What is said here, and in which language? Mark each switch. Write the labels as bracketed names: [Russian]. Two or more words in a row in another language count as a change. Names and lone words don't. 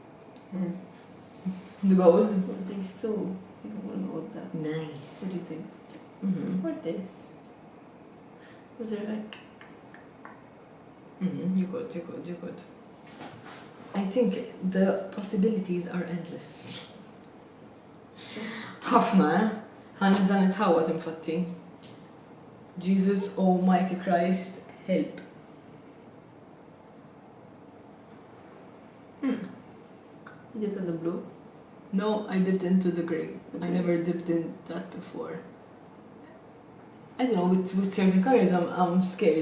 [English] The gold? With these two. I don't know what that. Nice. What do you think? Or this? Was there like... You could. I think the possibilities are endless. [Maltese] ħafna, ħanibda nitħawat infatti. [English] Jesus Almighty Christ, help. You dipped in the blue? No, I dipped into the grey. I never dipped in that before. I don't know, with certain colors I'm scared.